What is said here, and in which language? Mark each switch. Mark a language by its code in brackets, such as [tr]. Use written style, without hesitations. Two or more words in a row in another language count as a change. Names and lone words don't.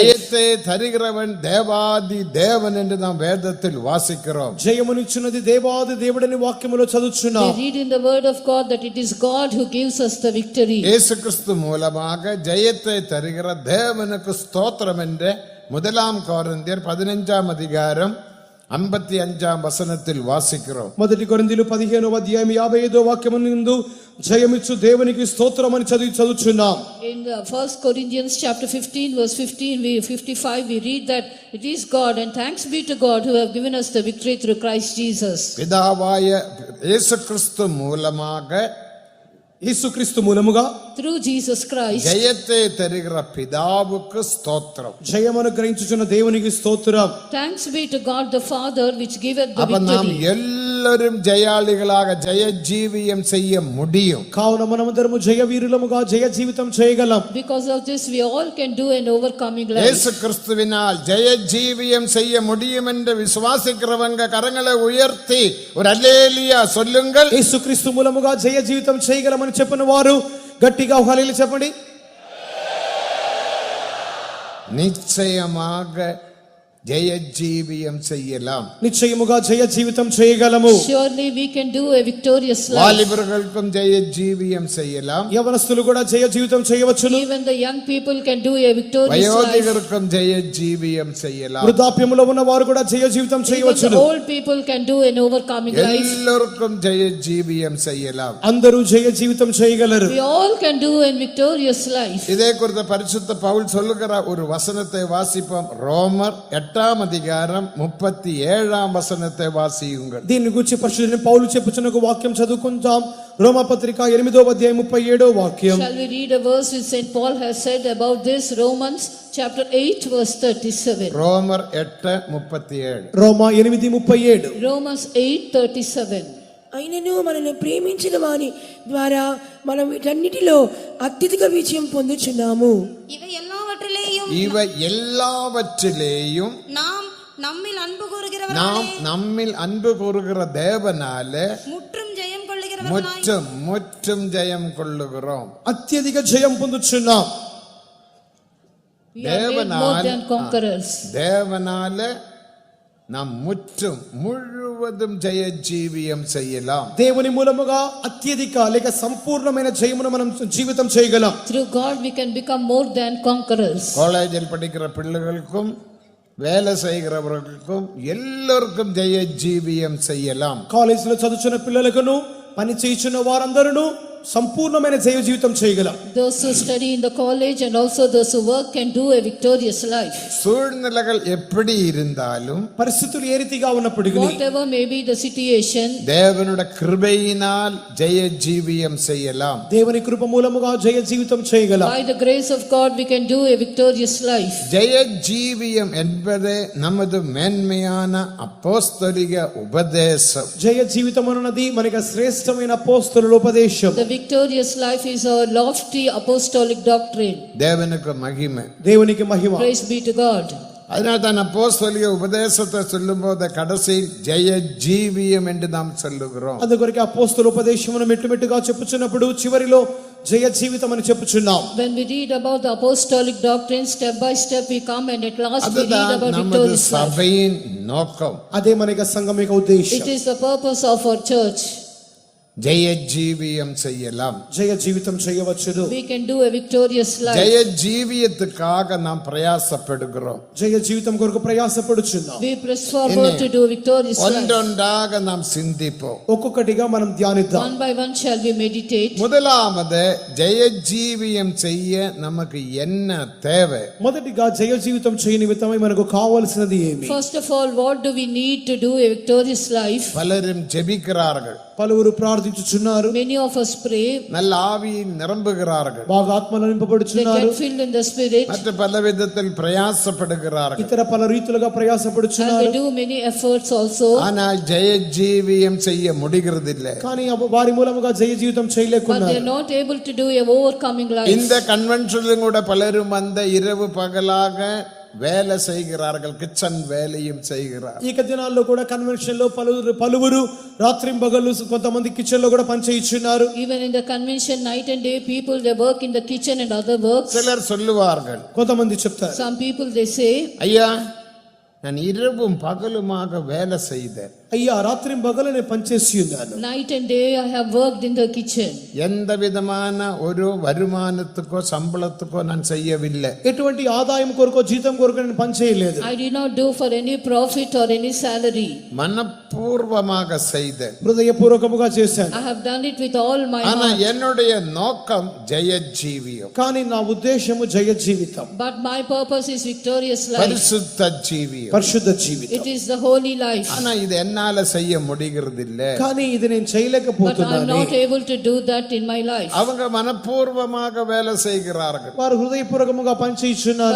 [ta] ஜெயத்தை தருகிறவன் தேவாதி தேவன் என்று நாம் வேதத்தில் வாசிக்கிறோம். [te] జయమునిచ్చున్నది దేవాది దేవుడని వాక్యములో చదువుచున్నాం. [en] We read in the word of God that it is God who gives us the victory. [ta] இயேசு கிறிஸ்து மூலமாக ஜெயத்தை தருகிற தேவனுக்கு ஸ்தோத்திரம் என்று 1 கொரிந்தியர் 15ஆம் அதிகாரம் 55ஆம் வசனத்தில் வாசிக்கிறோம். [te] మొదటి కొరింథీయులు 15వ అధ్యాయం 55వ వాక్యమునందు జయమిచ్చు దేవునికి స్తోత్రం అని చదువుచున్నాం. [en] In 1 Corinthians chapter 15 verse 55 we read that it is God and thanks be to God who have given us the victory through Christ Jesus. [ta] பிதாவாய இயேசு கிறிஸ்து மூலமாக, [te] యేసుక్రీస్తు మూలముగా, [en] through Jesus Christ, [ta] ஜெயத்தை தருகிற பிதாவுக்கு ஸ்தோத்திரம். [te] జయమును గ్రహించుచున్న దేవునికి స్తోత్రం. [en] thanks be to God the Father which giveth the [ta] அப்ப நாம் [en] victory. [ta] எல்லா எல்லோரும் ஜெயாளிகளாக ஜெயஜீவியம் செய்ய முடியும். [te] కావున మనమందరము జయ వీరులముగా జయ జీవితం చేయగలం. [en] Because of this, we all can do an overcoming life. [ta] இயேசு கிறிஸ்துவினால் ஜெயஜீவியம் செய்ய முடியும் என்று விசுவாசிக்கிறவங்க கரங்களை உயர்த்தி ஒரு அல்லேலூயா சொல்லுங்கள். [te] యేసుక్రీస్తు మూలముగా జయ జీవితం చేయగలమని చెప్పిన వారు గట్టిగా హల్లెలూయా చెప్పండి. [ta] நிச்சயமாக ஜெயஜீவியம் செய்யலாம். [te] నిశ్చయముగా జయ జీవితం చేయగలము. [en] Surely we can do a victorious life. [ta] வாலிபர்களுக்கும் ஜெயஜீவியம் செய்யலாம். [te] యవనస్తులు కూడా జయ జీవితం చేయవచ్చును. [en] Even the young people can do a victorious life. [ta] வயோதிகருக்கும் ஜெயஜீவியம் செய்யலாம். [te] వృద్ధాప్యములో ఉన్న వారు కూడా జయ జీవితం [en] Even the [te] చేయవచ్చును. [en] old people can do an overcoming life. [ta] எல்லோருக்கும் ஜெயஜீவியம் செய்யலாம். [te] అందరూ జయ జీవితం చేయగలరు. [en] We all can do a victorious life. [ta] இதே குறித்த பரிசுத்த பவுல் சொல்லுகிற ஒரு வசனத்தை வாசிப்போம். ரோமர் 8ஆம் அதிகாரம் 37ஆம் வசனத்தை வாசியுங்கள். [te] దీని గురించి పరిశుద్ధుడైన పౌలు చెప్పుచున్న ఒక వాక్యం చదువుకుందాం. రోమాపత్రిక 8వ అధ్యాయం 37వ వాక్యం. [en] Shall we read a verse which St. Paul has said about this? Romans chapter 8 verse 37. [ta] ரோமர் 8:37. [te] రోమా 8:37. [en] Romans 8:37. [te] అయినను మనల్ని ప్రేమించిన వాని ద్వారా మనం వీటన్నిటిలో అత్యధిక విజయం పొందుచున్నాము. [ta] இவை எல்லாவற்றிலேயும் இவை எல்லாவற்றிலேயும் நாம் நம்மில் அன்பு கூறுகிறவர்களே நாம் நம்மில் அன்பு கூறுகிற தேவனாலே முற்றும் ஜெயம் கொள்ளுகிறவர்களாய் முற்றும் ஜெயம் கொள்ளுகிறோம். [te] అత్యధిక జయం పొందుచున్నాం. [en] We are made more than conquerors. [ta] தேவனாலே நாம் முற்றும் முழுவதும் ஜெயஜீவியம் செய்யலாம். [te] దేవుని మూలముగా అత్యధిక లేక సంపూర్ణమైన జయమును మనం జీవితం చేయగలం. [en] Through God we can become more than conquerors. [ta] காலேஜில் படிக்கிற பிள்ளைகளுக்கும் வேலை செய்கிறவர்களுக்கும் எல்லோருக்கும் ஜெயஜீவியம் செய்யலாம். [te] కాలేజీలో చదువుతున్న పిల్లలకును పని చేయుచున్న వారందరూ సంపూర్ణమైన జయ జీవితం చేయగలం. [en] Those who study in the college and also those who work can do a victorious life. [ta] சூழ்நிலைகள் எப்படி இருந்தாலும் [te] పరిస్థితులు ఏ రీతిగా ఉన్నప్పటికీ [en] Whatever may be the situation, [ta] தேவனுடைய கிருபையினால் ஜெயஜீவியம் செய்யலாம். [te] దేవుని కృప మూలముగా జయ జీవితం చేయగలం. [en] by the grace of God we can do a victorious life. [ta] ஜெயஜீவியம் என்பது நமது மேன்மையான அப்போஸ்தலிக உபதேசம். [te] జయ జీవితం అన్నది మనకి శ్రేష్టమైన అపోస్తలుల ఉపదేశం. [en] The victorious life is our lofty apostolic doctrine. [ta] தேவனுக்கு மகிமை. [te] దేవునికి మహిమ. [en] Praise be to God. [ta] அதனால் தான் அப்போஸ்தலிக உபதேசத்தை சொல்லும்போது கடைசியில் ஜெயஜீவியம் என்று நாம் சொல்லுகிறோம். [te] అందుకొరకు అపోస్తల ఉపదేశమును మెట్టుమెట్టుగా చెప్పుచున్నప్పుడు చివరిలో జయ జీవితం అని చెప్పుచున్నాం. [en] When we read about the apostolic doctrine, step by step we come and at last we read [ta] அதுதான் [en] about [ta] நமது [en] victorious life. [ta] சபையின் நோக்கம். [te] అదే మనకి సంఘం యొక్క ఉద్దేశం. [en] It is the purpose of our church. [ta] ஜெயஜீவியம் செய்யலாம். [te] జయ జీవితం చేయవచ్చును. [en] We can do a victorious life. [ta] ஜெயஜீவியத்துக்காக நாம் பிரயாசப்படுகிறோம். [te] జయ జీవితం కొరకు ప్రయాసపడుచున్నాం. [en] We press forward to do victorious life. [ta] ஒன்றொன்றாக நாம் சிந்திப்போம். [te] ఒక్కొక్కటిగా మనం ధ్యానిద్దాం. [en] One by one shall we meditate. [ta] முதலாவது ஜெயஜீவியம் செய்ய நமக்கு என்ன தேவை? [te] మొదటిగా జయ జీవితం చేయ నిమిత్తమై మనకు కావాల్సినది ఏమి? [en] First of all, what do we need to do a victorious life? [ta] பலரும் ஜெபிக்கிறார்கள். [te] పలువురు ప్రార్థించుచున్నారు. [en] Many of us pray. [ta] நல்ல ஆவியில் நிரம்புகிறார்கள். [te] బాగా ఆత్మలో [en] They [te] నింపబడుచున్నారు. [en] get filled in the spirit. [ta] மற்ற பல விதத்தில் பிரயாசப்படுகிறார்கள். [te] ఇతర పల రీతులుగా [en] And [te] ప్రయాసపడుచున్నారు. [en] they do many efforts also. [ta] ஆனால் ஜெயஜீவியம் செய்ய முடிகிறதில்லை. [te] కానీ వారి మూలముగా జయ జీవితం [en] But they [te] చేయలేకున్నారు. [en] are not able to do a overcoming life. [ta] இந்த கன்வென்ஷனிலும் கூட பலரும் அந்த இரவு பகலாக வேலை செய்கிறார்கள். கிச்சன் வேலையும் செய்கிறார். [te] ఈ దినాల్లో కూడా కన్వెన్షన్ లో పలువురు రాత్రింబగళ్ళు కొంతమంది కిచెన్ లో కూడా పని చేయించున్నారు. [en] Even in the convention, night and day, people they work in the kitchen and other works. [ta] சிலர் சொல்லுவார்கள், [te] కొంతమంది చెప్తారు, [en] Some people they say, [ta] ஐயா நான் இரவும் பகலுமாக வேலை செய்தேன். [te] అయ్యా రాత్రింబగళ్ళు నేను పని చేసి ఉన్నాను. [en] night and day I have worked in the kitchen. [ta] எந்த விதமான ஒரு வருமானத்துக்கோ சம்பளத்துக்கோ நான் செய்யவில்லை. [te] ఎటువంటి ఆదాయం కొరకో జీతం కొరకో నేను పని చేయలేదు. [en] I did not do for any profit or any salary. [ta] மனப்பூர்வமாக செய்தேன். [te] హృదయపూర్వకముగా చేశాను. [en] I have done it with all my [ta] ஆனா [en] heart. [ta] என்னுடைய நோக்கம் ஜெயஜீவியம். [te] కానీ నా ఉద్దేశము జయ జీవితం, [en] But my purpose is victorious life. [ta] பரிசுத்த ஜீவியம். [te] పరిశుద్ధ జీవితం. [en] It is the holy life. [ta] ஆனா இது என்னால செய்ய முடிகிறது இல்ல. [te] కానీ ఇది నేను [en] But I am [te] చేయలేకపోతున్నాను. [en] not able to do that in my life. [ta] அவங்க மனப்பூர்வமாக வேலை செய்கிறார்கள். [te] వారు హృదయపూర్వకముగా పని చేయుచున్నారు.